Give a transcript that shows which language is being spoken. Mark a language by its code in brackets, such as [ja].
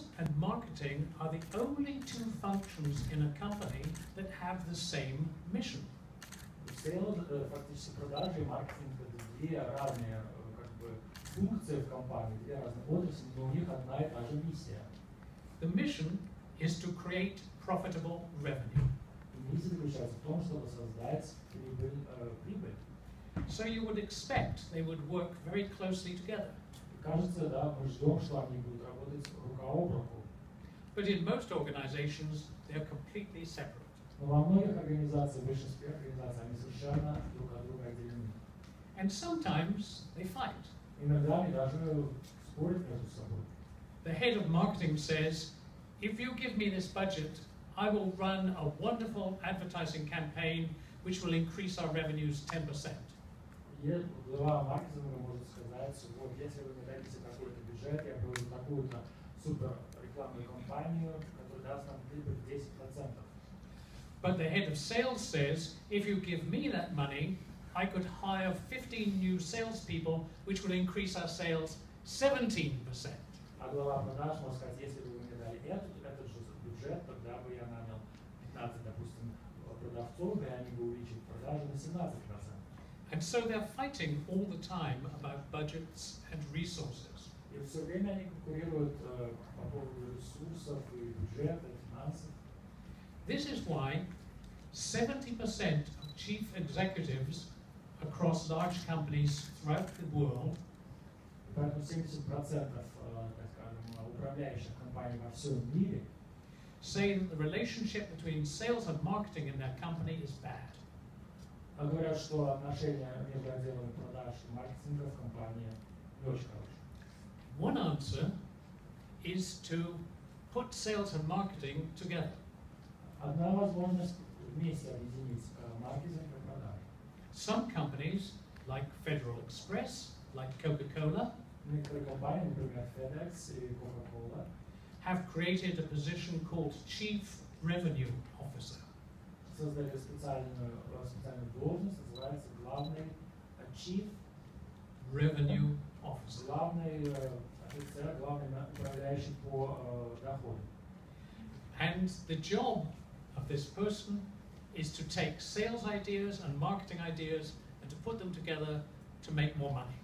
[en] Sales and marketing are the only two functions in a company that have the same mission. [ru] Sales, фактически продажи и маркетинг — это две разные как бы функции в компании, две разные отрасли, но у них одна и та же миссия. [en] The mission is to create profitable revenue. [ru] И миссия заключается в том, чтобы создать прибыль. [en] So you would expect they would work very closely together. [ru] И кажется, да, мы ждем, что они будут работать рука об руку. [en] But in most organizations, they are completely separate. [ru] Но во многих организациях, в большинстве организаций, они совершенно друг от друга отделены. [en] And sometimes they fight. [ru] Иногда они даже спорят между собой. [en] The head of marketing says, if you give me this budget, I will run a wonderful advertising campaign which will increase our revenues 10%. [ru] И глава маркетинга может сказать, вот если вы мне дадите какой-то бюджет, я проведу такую-то супер рекламную кампанию, которая даст нам прибыль 10%. [en] But the head of sales says, if you give me that money, I could hire 15 new salespeople, which would increase our sales 17%. [ru] А глава продаж может сказать, если бы вы мне дали этот же бюджет, тогда бы я нанял 15, допустим, продавцов, и они бы увеличили продажи на 17%. [en] And so they're fighting all the time about budgets and resources. [ru] И все время они конкурируют по поводу ресурсов и бюджета, и финансов. [en] This is why 70% of chief executives across large companies throughout the world [ru] Поэтому 70% так скажем, управляющих компаний во всем мире [en] say that the relationship between sales and marketing in their company is bad. [ru] говорят, что отношения между отделами продаж и маркетинга в компании не очень хорошие. [en] One answer is to put sales and marketing together. [ru] Одна возможность вместе объединить маркетинг и продажи. [en] Some companies, like Federal Express, like Coca-Cola, [ru] Некоторые компании, например, FedEx и Coca-Cola, [en] have created a position called Chief Revenue Officer. [ru] создали специальную должность, называется главный Chief [en] Revenue Officer. [ru] главный офицер, главный управляющий по доходу. [en] And the job of this person is to take sales ideas and marketing ideas and to put them together to make more money.